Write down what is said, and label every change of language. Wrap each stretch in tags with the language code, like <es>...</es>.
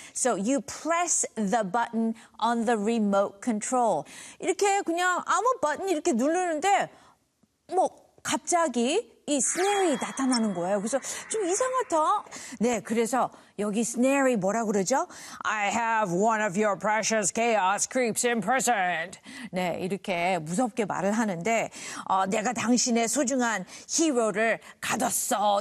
<en>So you press the button on the remote control.</en> <ko>이렇게 그냥 아무 버튼 이렇게 누르는데 뭐 갑자기 이 스네어이 나타나는 거예요. 그래서 좀 이상하다. 네, 그래서 여기 스네어이 뭐라고 그러죠?</ko> <en>I have one of your precious chaos creeps imprisoned.</en> <ko>네, 이렇게 무섭게 말을 하는데 내가 당신의 소중한 히어로를 가뒀어.</ko>